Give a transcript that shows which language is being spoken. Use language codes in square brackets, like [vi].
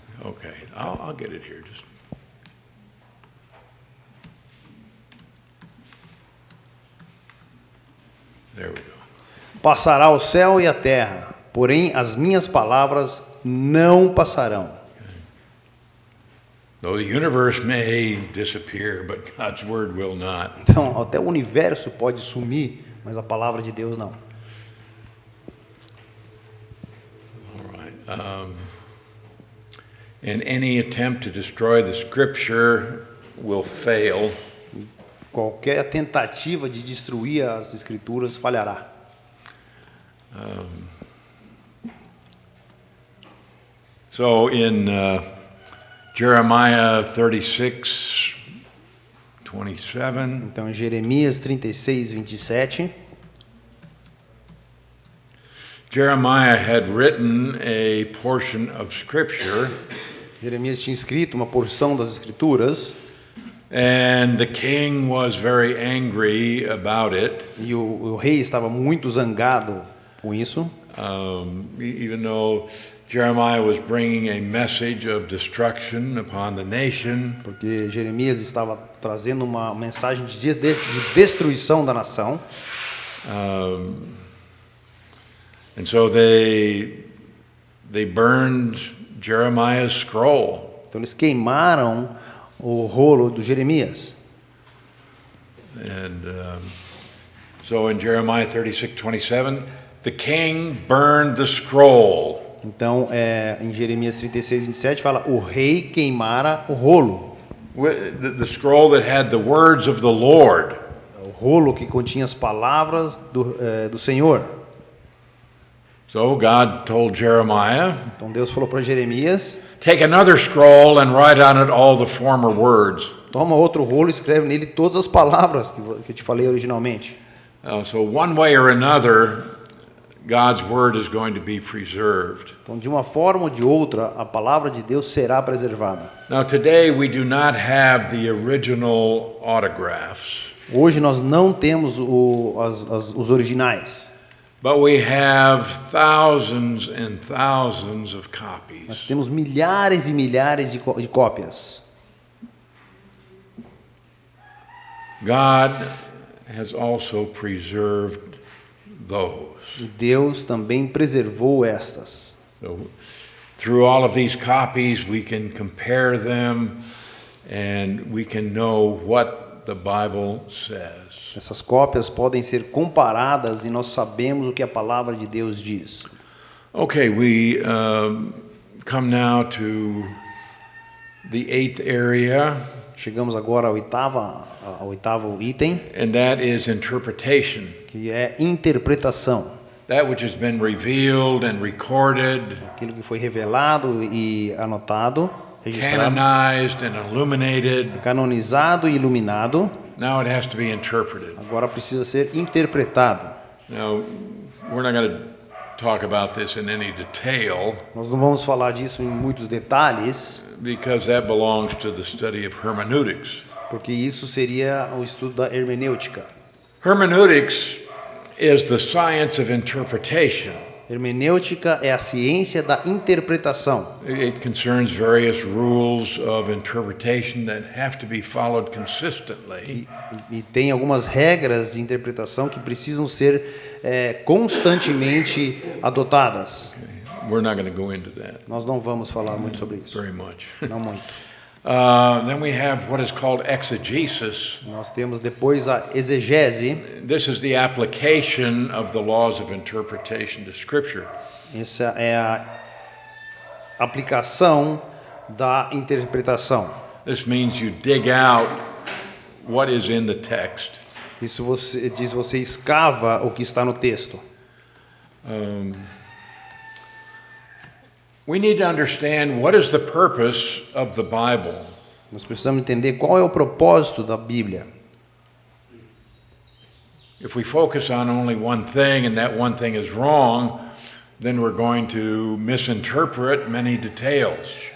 [en] Okay, I'll get it here. Just there we go. [pt] Passará o céu e a terra, porém as minhas palavras não passarão. [en] Though the universe may disappear, but God's word will not. [pt] Então, até o universo pode sumir, mas a palavra de Deus não. [en] All right. And any attempt to destroy the scripture will fail. [pt] Qualquer tentativa de destruir as Escrituras falhará. [en] So in Jeremiah 36:27, [pt] Então, em Jeremias 36, 27, [en] Jeremiah had written a portion of Scripture, [pt] Jeremias tinha escrito uma porção das Escrituras [en] and the king was very angry about it, [pt] e o rei estava muito zangado com isso, [en] even though Jeremiah was bringing a message of destruction upon the nation. [pt] porque Jeremias estava trazendo uma mensagem de destruição da nação. [en] And so they burned Jeremiah's scroll. [pt] Então eles queimaram o rolo do Jeremias. [en] And so in Jeremiah 36:27, the king burned the scroll. [pt] Então, em Jeremias 36, 27, fala, o rei queimara o rolo. [en] The scroll that had the words of the Lord. [pt] O rolo que continha as palavras do Senhor. [en] So God told Jeremiah, [pt] Então Deus falou para Jeremias, [en] take another scroll and write on it all the former words. [pt] toma outro rolo e escreve nele todas as palavras que eu te falei originalmente. [en] So one way or another, God's word is going to be preserved. [pt] Então, de uma forma ou de outra, a palavra de Deus será preservada. [en] Now today we do not have the original autographs, [pt] Hoje nós não temos os originais. [en] but we have thousands and thousands of copies. [pt] Nós temos milhares e milhares de cópias. [en] God has also preserved those. [pt] E Deus também preservou estas. [en] So through all of these copies we can compare them and we can know what the Bible says. [pt] Essas cópias podem ser comparadas e nós sabemos o que a palavra de Deus diz. [en] Okay, we come now to the 8th area, [pt] Chegamos agora ao oitavo item, [en] and that is interpretation. [pt] que é interpretação. [en] That which has been revealed and recorded, [pt] Aquilo que foi revelado e anotado, registrado, [en] canonized and illuminated, [pt] canonizado e iluminado, [en] now it has to be interpreted. [pt] agora precisa ser interpretado. [en] Now, we're not going to talk about this in any detail [pt] Nós não vamos falar disso em muitos detalhes, [en] because that belongs to the study of hermeneutics. [pt] porque isso seria o estudo da hermenêutica. [en] Hermeneutics is the science of interpretation. [pt] Hermenêutica é a ciência da interpretação. [en] It concerns various rules of interpretation that have to be followed consistently. [pt] E tem algumas regras de interpretação que precisam ser constantemente adotadas. [en] We're not going to go into that [pt] Nós não vamos falar muito sobre isso. [en] very much. [pt] Não muito. [en] Then we have what is called exegesis. [pt] Nós temos depois a exegese. [en] This is the application of the laws of interpretation to Scripture. [pt] Essa é a aplicação da interpretação. [en] This means you dig out what is in the text. [pt] Isso você escava o que está no texto. [en] We need to understand what is the purpose of the Bible. [pt] Nós precisamos entender qual é o propósito da Bíblia. [en] If we focus on only one thing and that one thing is wrong, then we're going to misinterpret many details.